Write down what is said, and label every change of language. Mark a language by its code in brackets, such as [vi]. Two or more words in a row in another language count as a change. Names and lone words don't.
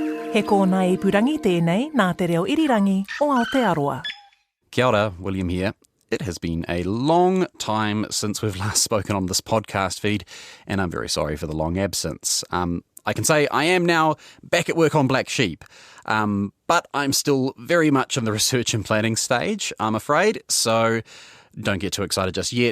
[mi] He kōna ipurangi tēnei nā te reo irirangi o Aotearoa. Kia ora, [en] William here. It has been a long time since we've last spoken on this podcast feed, and I'm very sorry for the long absence. I can say I am now back at work on Black Sheep, but I'm still very much in the research and planning stage, I'm afraid, so don't get too excited just yet.